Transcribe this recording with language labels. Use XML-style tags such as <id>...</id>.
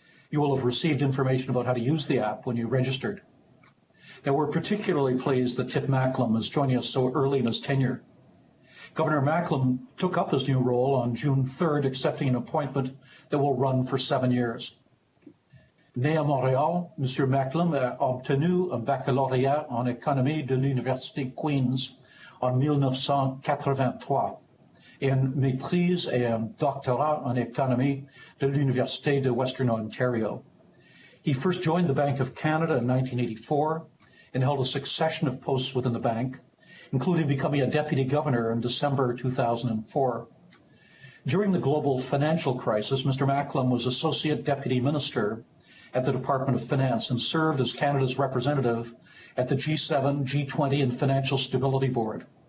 <en>You will have received information about how to use the app when you registered. Now, we're particularly pleased that Tiff Macklem is joining us so early in his tenure. Governor Macklem took up his new role on June 3rd, accepting an appointment that will run for 7 years.</en> <fr>Né à Montréal, M. Macklem a obtenu un baccalauréat en économie de l'Université Queen's en 1983 et une maîtrise et un doctorat en économie de l'Université de Western Ontario.</fr> <en>He first joined the Bank of Canada in 1984 and held a succession of posts within the bank, including becoming a deputy governor in December 2004. During the global financial crisis, Mr. Macklem was Associate Deputy Minister at the Department of Finance and served as Canada's representative at the G7, G20, and Financial Stability Board.</en>